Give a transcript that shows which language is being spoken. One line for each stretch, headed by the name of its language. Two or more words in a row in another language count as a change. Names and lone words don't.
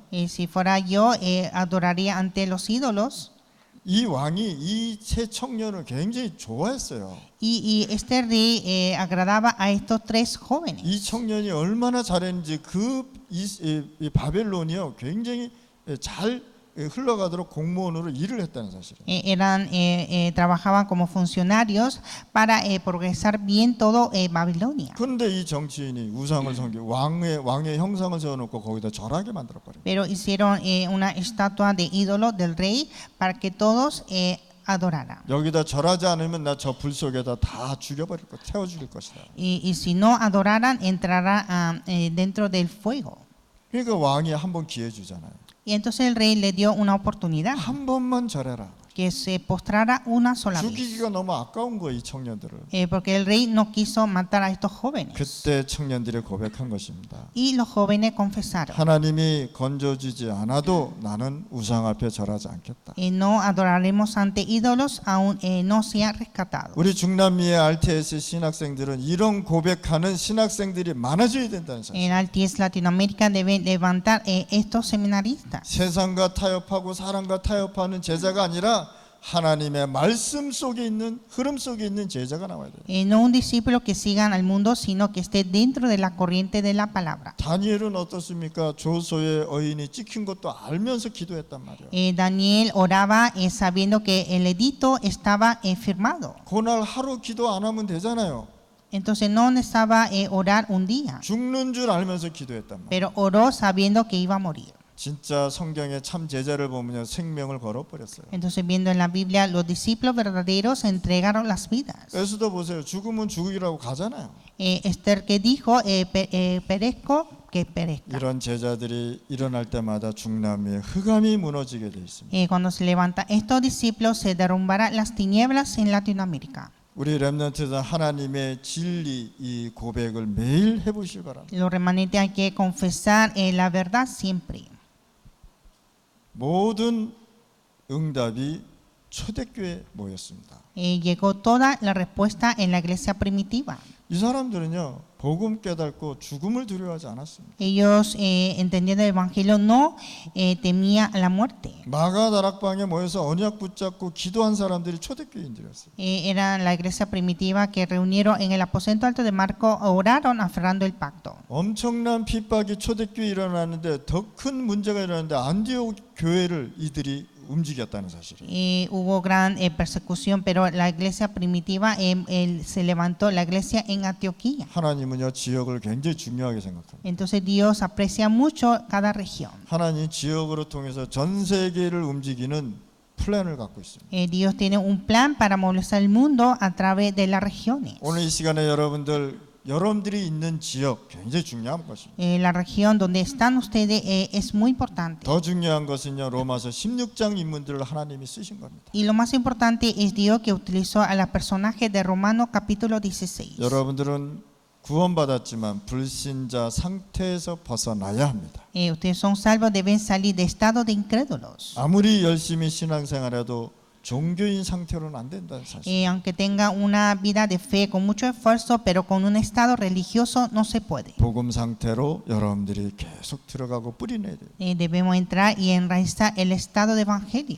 Spanish: Si fuera yo, adoraría ante los ídolos.
Korean: 이 왕이 이 세 청년을 굉장히 좋아했어요.
Spanish: Y este rey agradaba a estos tres jóvenes.
Korean: 이 청년이 얼마나 잘했는지 이 바벨론이요 굉장히 잘 흘러가도록 공무원으로 일을 했다는 사실이에요.
Spanish: Trabajaban como funcionarios para progresar bien todo Babilonia.
Korean: 그런데 이 정치인이 우상을 섬기고 왕의 형상을 세워놓고 거기다 절하게 만들어버려요.
Spanish: Pero hicieron una estatua de ídolo del rey para que todos adoraran.
Korean: 여기다 절하지 않으면 나 저 불 속에다 다 죽여버릴 것, 태워 죽일 것이다.
Spanish: Y si no adoraran, entrará dentro del fuego.
Korean: 그러니까 왕이 한 번 기회 주잖아요.
Spanish: Y entonces el rey le dio una oportunidad.
Korean: 한 번만 절해라.
Spanish: que se postrara una sola vez.
Korean: 죽이기가 너무 아까운 거예요, 이 청년들을.
Spanish: Porque el rey no quiso matar a estos jóvenes.
Korean: 그때 청년들이 고백한 것입니다.
Spanish: Y los jóvenes confesaron.
Korean: 하나님이 건져주지 않아도 나는 우상 앞에 절하지 않겠다.
Spanish: No adoraremos ante ídolos aun no sea rescatado.
Korean: 우리 중남미의 RTS 신학생들은 이런 고백하는 신학생들이 많아져야 된다는 사실.
Spanish: En Alties Latinoamérica deben levantar estos seminaristas.
Korean: 세상과 타협하고 사람과 타협하는 제자가 아니라 하나님의 말씀 속에 있는 흐름 속에 있는 제자가 나와야 돼요.
Spanish: No un discípulo que sigan al mundo, sino que esté dentro de la corriente de la palabra.
Korean: 다니엘은 어떻습니까? 조소의 어인이 찍힌 것도 알면서 기도했단 말이에요.
Spanish: Daniel oraba sabiendo que el edicto estaba firmado.
Korean: 그날 하루 기도 안 하면 되잖아요.
Spanish: Entonces no necesitaba orar un día,
Korean: 죽는 줄 알면서 기도했단 말이에요.
Spanish: pero oró sabiendo que iba a morir.
Korean: 진짜 성경의 참 제자를 보면요, 생명을 걸어버렸어요.
Spanish: Entonces viendo en la Biblia, los discípulos verdaderos entregaron las vidas.
Korean: 에스더 보세요. 죽으면 죽으라고 가잖아요.
Spanish: Esther que dijo, perezco, que perezca.
Korean: 이런 제자들이 일어날 때마다 중남미의 흑암이 무너지게 돼 있습니다.
Spanish: Cuando se levantan estos discípulos, se derrumbarán las tinieblas en Latinoamérica.
Korean: 우리 렘넌트는 하나님의 진리 이 고백을 매일 해보시기 바랍니다.
Spanish: Los remanentes hay que confesar la verdad siempre.
Korean: 모든 응답이 초대교회에 모였습니다.
Spanish: Llegó toda la respuesta en la iglesia primitiva.
Korean: 이 사람들은요, 복음 깨닫고 죽음을 두려워하지 않았습니다.
Spanish: Ellos entendiendo el evangelio no temía la muerte.
Korean: 마가 다락방에 모여서 언약 붙잡고 기도한 사람들이 초대교인들이었어요.
Spanish: Era la iglesia primitiva que reunieron en el aposento alto de Marco, oraron aferrando el pacto.
Korean: 엄청난 핍박이 초대교회에 일어났는데 더 큰 문제가 일어났는데 안디옥 교회를 이들이 움직였다는 사실이에요.
Spanish: Hubo gran persecución, pero la iglesia primitiva se levantó, la iglesia en Antioquía.
Korean: 하나님은요, 지역을 굉장히 중요하게 생각합니다.
Spanish: Entonces Dios aprecia mucho cada región.
Korean: 하나님 지역으로 통해서 전 세계를 움직이는 플랜을 갖고 있습니다.
Spanish: Dios tiene un plan para movilizar el mundo a través de las regiones.
Korean: 오늘 이 시간에 여러분들이 있는 지역 굉장히 중요한 것입니다.
Spanish: La región donde están ustedes es muy importante.
Korean: 더 중요한 것은요, 로마서 16장 인물들을 하나님이 쓰신 겁니다.
Spanish: Y lo más importante es Dios que utilizó a los personajes de Romanos capítulo 16.
Korean: 여러분들은 구원받았지만 불신자 상태에서 벗어나야 합니다.
Spanish: Ustedes son salvos, deben salir de estado de incrédulos.
Korean: 아무리 열심히 신앙생활해도 종교인 상태로는 안 된다는 사실.
Spanish: Aunque tenga una vida de fe con mucho esfuerzo, pero con un estado religioso no se puede.
Korean: 복음 상태로 여러분들이 계속 들어가고 뿌리내야 돼요.
Spanish: Debemos entrar y enraizar el estado de evangelio.